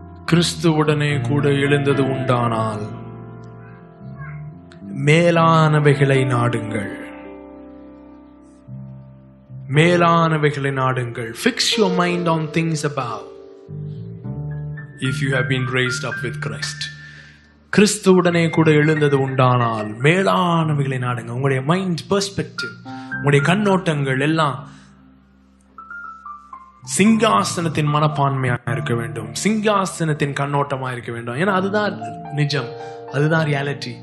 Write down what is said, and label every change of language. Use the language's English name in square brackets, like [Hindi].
[Tamil] கிறிஸ்துவுடனே கூட எழுந்தது உண்டானால் மேலானவைகளை நாடுங்கள். மேலானவைகளை நாடுங்கள். [English] Fix your mind on things above if you have been raised up with Christ. [Tamil] கிறிஸ்துவுடனே கூட எழுந்தது உண்டானால் மேலானவைகளை நாடுங்க. உங்களுடைய மைண்ட் பெர்ஸ்பெக்டிவ், உங்களுடைய கண்ணோட்டங்கள் எல்லாம் சிங்காசனத்தின் மனப்பான்மையா இருக்க வேண்டும். சிங்காசனத்தின் கண்ணோட்டமா இருக்க வேண்டும். ஏன்னா அதுதான் நிஜம், அதுதான் ரியாலிட்டி.